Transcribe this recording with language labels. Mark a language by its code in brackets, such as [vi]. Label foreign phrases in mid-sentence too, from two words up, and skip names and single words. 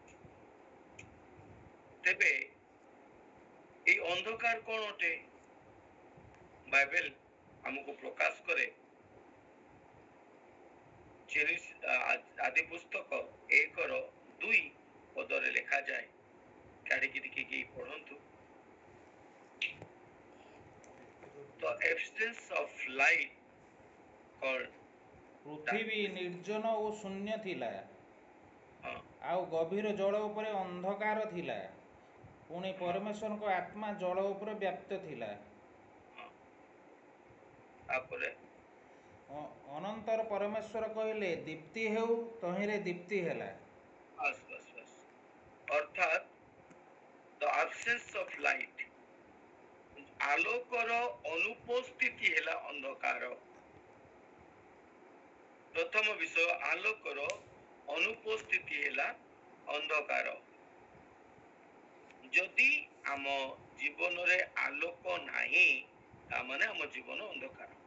[or] ତେବେ এই ଅନ୍ଧକାର କ'ଣ ଅଟେ? ବାଇବେଲ ଆମକୁ ପ୍ରକାଶ କରେ। ଆଦି ପୁସ୍ତକ 1:2 ପଦରେ ଲେଖାଯାଏ। କାଢିକି ଟିକେ ପଢ଼ନ୍ତୁ। [en] The absence of light called [or] ପୃଥିବୀ ନିର୍ଜନ ଓ ଶୂନ୍ୟ ଥିଲା, ଆଉ ଗଭୀର ଜଳ ଉପରେ ଅନ୍ଧକାର ଥିଲା। ପୁଣି ପରମେଶ୍ୱରଙ୍କ ଆତ୍ମା ଜଳ ଉପରେ ବ୍ୟାପ୍ତ ଥିଲା। ତାପରେ ଅନନ୍ତର ପରମେଶ୍ୱର କହିଲେ, ଦୀପ୍ତି ହେଉ, ତହିଁରେ ଦୀପ୍ତି ହେଲା। ଅର୍ଥାତ୍ [en] the absence of light, [or] ଆଲୋକର ଅନୁପସ୍ଥିତି ହେଲା ଅନ୍ଧକାର। ପ୍ରଥମ ବିଷୟ, ଆଲୋକର ଅନୁପସ୍ଥିତି ହେଲା ଅନ୍ଧକାର। ଯଦି ଆମ ଜୀବନରେ ଆଲୋକ ନାହିଁ, ତାମାନେ ଆମ ଜୀବନ ଅନ୍ଧକାର।